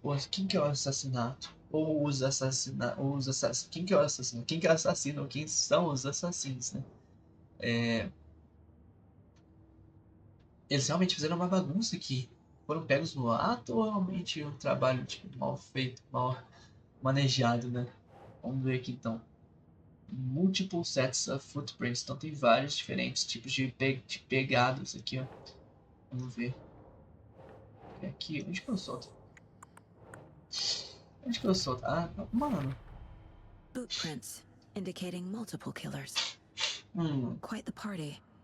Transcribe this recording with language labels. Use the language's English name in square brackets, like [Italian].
[Portuguese] Quem que é o assassinato? Ou os assassinatos? Quem que é o assassino? Quem que é o assassino? Ou quem são os assassinos, né? Eles realmente fizeram uma bagunça aqui. Foram pegos no ato ou realmente um trabalho mal feito, mal manejado, né? Vamos ver aqui então. [English] Multiple sets of footprints. [Portuguese] Então tem vários diferentes tipos de pegadas aqui, ó. Vamos ver. Aqui, onde que eu solto? Onde que eu solto? Ah, mano. [English] Footprints, indicating multiple killers. Quite the party.